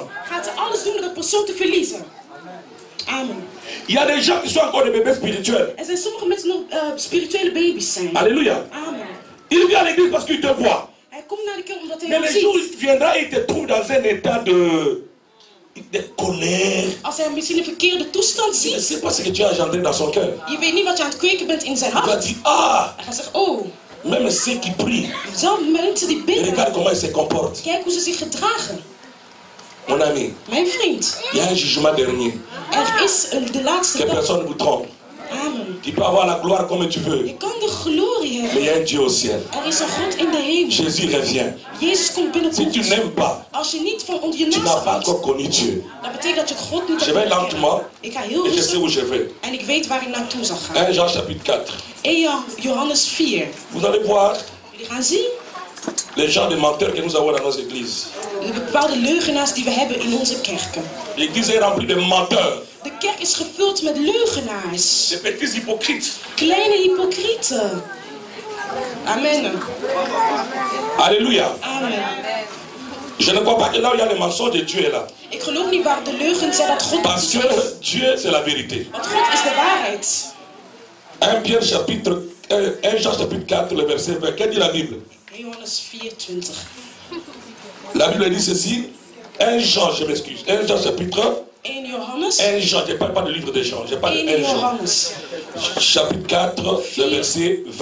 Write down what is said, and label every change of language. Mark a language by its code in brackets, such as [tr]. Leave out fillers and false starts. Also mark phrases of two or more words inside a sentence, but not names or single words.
[nl] gaat ze alles doen om dat persoon te verliezen. Amen. [fr] Il y a des gens qui sont encore des bébés spirituels. [nl] Er zijn sommige mensen nog spirituele baby's zijn. Alléluia. Amen. [fr] Il vient à l'église parce qu'il te voit. [nl] Hij komt naar de kerk omdat hij [fr] Mais [nl] jou [fr] le jour où [nl] ziet. [fr] il viendra, il te trouve dans un état de colère. [nl] Als hij misschien een verkeerde toestand [fr] Tu ne [nl] ziet. [fr] sais pas ce que tu as engendré dans son cœur. [nl] Je weet niet wat je aan het kweken bent in zijn [fr] Il va [nl] hart. [fr] dire, ah, [nl] Hij gaat zeggen, oh, [fr] même ceux qui prient, [nl] zo mensen die bidden. [fr] regarde comment ils se comportent. [nl] Kijk hoe ze zich gedragen. [fr] Mon ami, [nl] Mijn vriend, [fr] il y a un jugement dernier. [nl] er is de laatste [fr] Que [nl] dag. [fr] personne ne vous trompe. Amen. Tu peux avoir la gloire comme tu veux. [nl] Je kan de glorie [fr] Mais [nl] hebben. [fr] il y a un Dieu au ciel. [nl] Er is een God in de hemel. [fr] Jésus revient. [nl] Jezus komt [fr] Si [nl] binnenkort. [fr] tu n'aimes pas, [nl] Als je niet van onder je [fr] tu [nl] naast [fr] n'as pas [nl] houdt, [fr] encore connu Dieu. [nl] dat betekent dat je God niet [fr] Je [nl] hebt [fr] vais [nl] leren [fr] lentement [nl] kennen. Ik ga heel [fr] et je sais où [nl] rustig [fr] je vais. [nl] en ik weet waar ik naartoe zal gaan. [fr] 1 Jean chapitre 4. [nl] 1 Johannes 4. [fr] Vous allez voir [nl] Jullie gaan zien [fr] les gens de menteurs que nous avons dans nos églises. [nl] de bepaalde leugenaars die we hebben in onze kerken. [fr] L'église est remplie de menteurs, [nl] De kerk is gevuld met leugenaars. [fr] de petits hypocrites. [nl] Kleine hypocrieten. Amen. Alléluia. Amen. [fr] Je ne crois pas que là où il y a les mensonges de Dieu est là. [nl] Ik geloof niet waar de leugen zijn dat God [fr] Parce [nl] is. [fr] que Dieu, c'est la vérité. [nl] Want God is de waarheid. [fr] 1 Jean chapitre 4, le verset 20. Qu'est-ce dit la Bible? [nl] 1 Johannes 4, 20. [fr] La Bible dit ceci. 1 Jean, je m'excuse. 1 Jean chapitre [nl] 1 Johannes. [fr] 1 Jean, je ne parle pas de livre de Jean, je parle de 1 1 Jean. Johannes Chapitre 4, le verset 20.